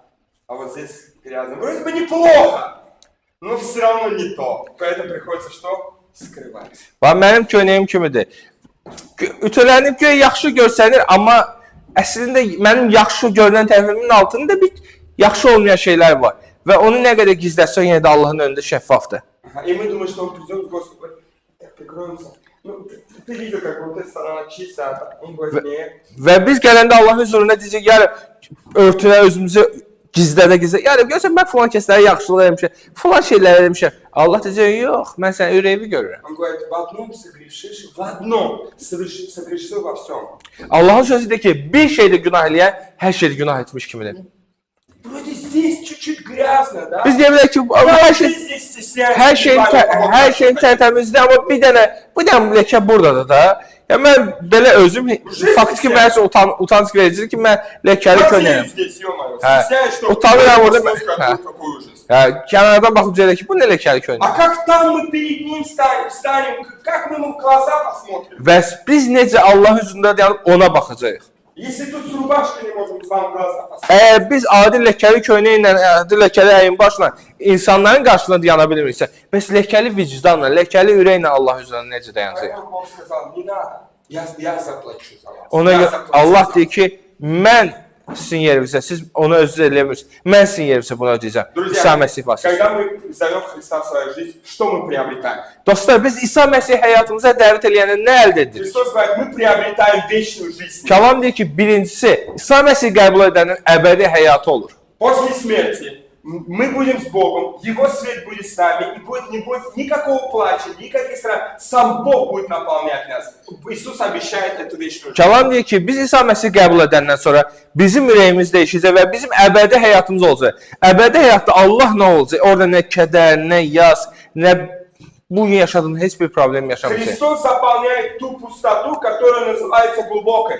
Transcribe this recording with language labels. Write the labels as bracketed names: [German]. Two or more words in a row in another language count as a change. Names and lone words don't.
[Russian] А вот здесь грязно. Вроде бы неплохо, но все равно не то. Поэтому приходится что? Скрывать. [Azerbaijani] Mənim köynəyim kimidir. Ütülənib göy yaxşı görsənir, amma əslində mənim yaxşı görünən tərəfimin altında bir yaxşı olmayan şeylər var. Və onu nə qədər gizləsən, yenə də Allahın önündə şəffafdır. [Russian] И мы думаем, что он придет с Господом, так прикроемся. Ну, ты видел, как вот эта сторона чистая, он говорит, нет. [Azerbaijani] Və biz gələndə Allahın huzuruna deyəcək, yəni örtünə özümüzü gizlədə. Yəni görsən mən falan kəslərə yaxşılıq etmişəm, falan şeylər etmişəm. Allah deyəcək, yox, mən sənin ürəyini görürəm. [Russian] Он говорит, в одном согрешишь, в одном согрешил во всем. [Azerbaijani] Allahın sözü deyir ki, bir şeydə günah eləyən hər şeydə günah etmiş kimidir. [Russian] Вроде здесь чуть-чуть грязно, да? [Azerbaijani] Biz deyə bilərik ki, hər şeyin tərtəmizdir, amma bir dənə bu ləkə buradadır da. Ya mən belə özüm faktiki mənə üçün utanç vericidir ki, mən ləkəli köynəyəm. Utanıram orada. Kənardan baxıb deyək ki, bu nə ləkəli köynəyəm. [Russian] А как там мы перед ним встанем, как мы ему в глаза посмотрим? [Azerbaijani] Və biz necə Allah üzündə dayanıb ona baxacağıq. [Russian] Если тут с рубашкой не можем с вами в глаза посмотреть. [Azerbaijani] Əgər biz adi ləkəli köynəklə, adi ləkəli əyin başla insanların qarşısında dayana bilmiriksə, bəs ləkəli vicdanla, ləkəli ürəklə Allah üzərində necə dayanacaq? [Russian] Поэтому Бог сказал, не надо, я заплачу за вас. [Azerbaijani] Ona görə Allah deyir ki, mən sizin yerinizə, siz onu özünüz eləmirsiniz. Mən sizin yerinizə bunu ödəyəcəm. İsa Məsih vasitəsilə. [Russian] Когда мы зовем Христа в свою жизнь, что мы приобретаем? [Azerbaijani] Dostlar, biz İsa Məsih həyatımıza dəvət eləyəndə nə əldə edirik? [Russian] Христос говорит, мы приобретаем вечную жизнь. [Azerbaijani] Kəlam deyir ki, birincisi, İsa Məsih qəbul edənin əbədi həyatı olur. [Russian] После смерти мы будем с Богом, Его свет будет с нами, и не будет никакого плача, никаких страхов. Сам Бог будет наполнять нас. Иисус обещает эту вечную жизнь. [Azerbaijani] Kəlam deyir ki, biz İsa Məsih qəbul edəndən sonra bizim ürəyimiz dəyişəcək və bizim əbədi həyatımız olacaq. Əbədi həyatda Allah nə olacaq? Orada nə kədər, nə yas, nə bugün yaşadığın heç bir problem yaşamayacaq. [Russian] Христос заполняет ту пустоту, которая называется глубокой.